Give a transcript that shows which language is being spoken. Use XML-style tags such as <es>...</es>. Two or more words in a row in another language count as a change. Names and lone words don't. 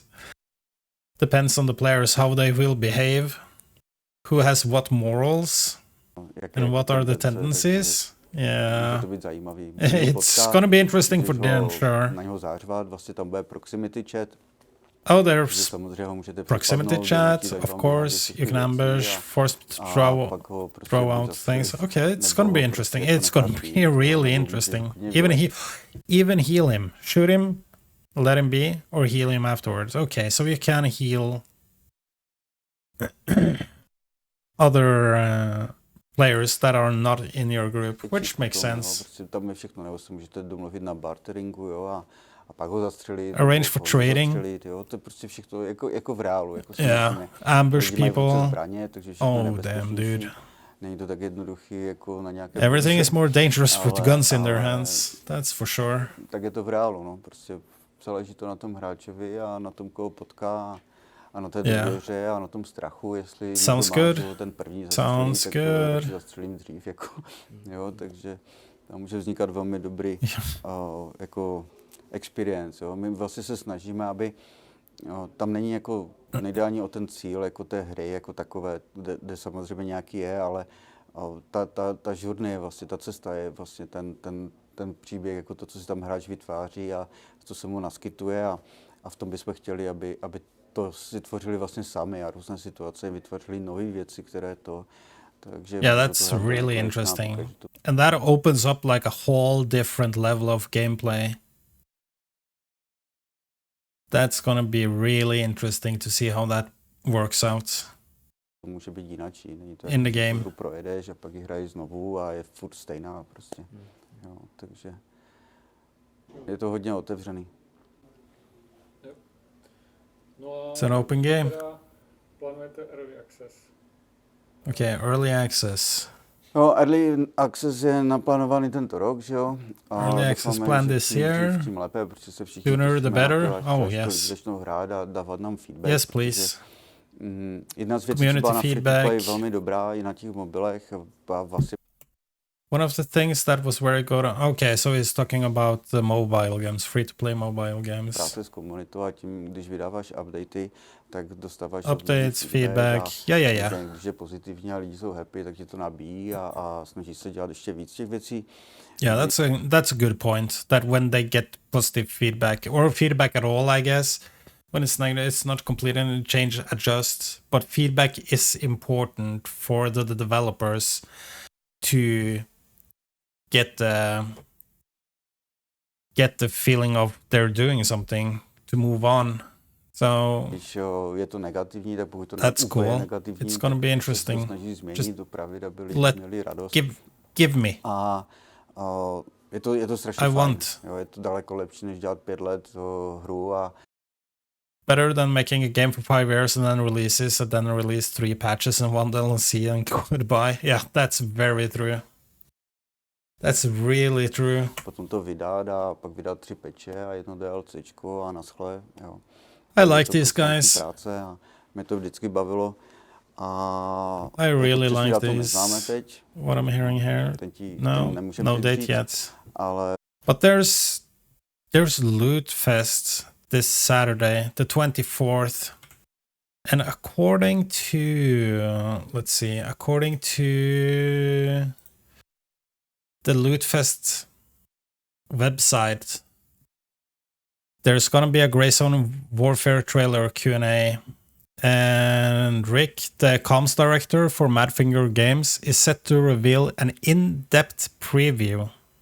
<en>Depends on the players, how they will behave, who has what morals, and what are the tendencies. Yeah, it's gonna be interesting for them, sure.</en> <cs>Na něho zářvat, vlastně tam bude</cs> <en>proximity chat. Oh, there's proximity chat, of course. You can ambush, force throw out things. Okay, it's gonna be interesting. It's gonna be really interesting. Even heal him, shoot him, let him be, or heal him afterwards. Okay, so you can heal other players that are not in your group, which makes sense.</en> <cs>Tam je všechno, nebo se můžete domluvit na barteringu, jo, a pak ho zastřelit.</cs> <en>Arrange for trading.</en> <cs>Jo, to je prostě všechno jako v reálu. Jako</cs> <en>yeah, ambush people.</en> <cs>Zbraně, takže</cs> <en>damn, dude.</en> <cs>Není to tak jednoduchý jako na nějaké...</cs> <en>Everything is more dangerous with guns in their hands, that's for sure.</en> <cs>Tak je to v reálu, no, prostě záleží to na tom hráčovi a na tom, koho potká. A na té důvěře a na tom strachu, jestli ten první zastřelí, tak zastřelím dřív, jako, jo, takže tam může vznikat velmi dobrý jako experience, jo. My vlastně se snažíme, aby tam není jako, nejde ani o ten cíl, jako té hry, jako takové, kde samozřejmě nějaký je, ale ta journey, vlastně ta cesta je vlastně ten příběh, jako to, co si tam hráč vytváří a co se mu naskytuje a v tom bychom chtěli, aby to si tvořili vlastně sami a různé situace vytvořili nové věci, které to... Takže</cs> <en>yeah, that's really interesting. And that opens up like a whole different level of gameplay. That's gonna be really interesting to see how that works out.</en> <cs>To může být jinačí. Není to</cs> <en>in the game.</en> <cs>Projedeš a pak ji hraješ znovu a je furt stejná prostě. Jo, takže je to hodně otevřený.</cs> <en>It's an open game.</en> <cs>Plánujete</cs> <en>early access? Okay, early access.</en> <cs>No,</cs> <en>early access</en> <cs>je naplánovaný tento rok, že jo?</cs> <en>Early access plan this year.</en> <cs>Tím lépe, protože se všichni</cs> <en>sooner the better. Oh, yes.</en> <cs>Začnou hrát a dávat nám feedback.</cs> <en>Yes, please.</en> <cs>Jedna z věcí, co byla na free-to-play je velmi dobrá i na těch mobilech. A vlastně</cs> <en>one of the things that was very good. Okay, so he's talking about the mobile games, free-to-play mobile games.</en> <cs>Práce s komunitou a tím, když vydáváš updaty, tak dostáváš</cs> <en>updates, feedback. Yeah.</en> <cs>Když je pozitivní a lidi jsou happy, tak tě to nabíjí a snaží se dělat ještě víc těch věcí.</cs> <en>Yeah, that's a good point. That when they get positive feedback or feedback at all, I guess, when it's not complete and change, adjust, but feedback is important for the developers to get the feeling of they're doing something to move on. So</en> <cs>když je to negativní, tak pokud to</cs> <en>that's cool.</en> <cs>Negativní,</cs> <en>it's gonna be interesting.</en> <cs>Snaží změnit,</cs> <en>Just</en> <cs>dopravit, aby lidi měli radost.</cs> <en>Give me.</en> <cs>A je to strašně</cs> <en>I</en> <cs>fajn.</cs> <en>want.</en> <cs>Jo, je to daleko lepší, než dělat 5 let hru a</cs> <en>better than making a game for 5 years and then releases and then release 3 patches and 1 DLC and goodbye. Yeah, that's very true. That's really true.</en> <cs>Potom to vydat a pak vydat 3 patche a jedno DLCčko a naschle, jo.</cs> <en>I like these guys.</en> <cs>Práce a mě to vždycky bavilo.</cs> <en>I really like these.</en> <cs>Teď.</cs> <en>What I'm hearing here. No date yet.</en> <cs>Ale</cs> <en>but there's Lootfest this Saturday, the 24th. And according to the Lootfest website, there's gonna be a Grey Zone Warfare trailer Q&A And Rick, the comms director for Madfinger Games, is set to reveal an in-depth preview</en>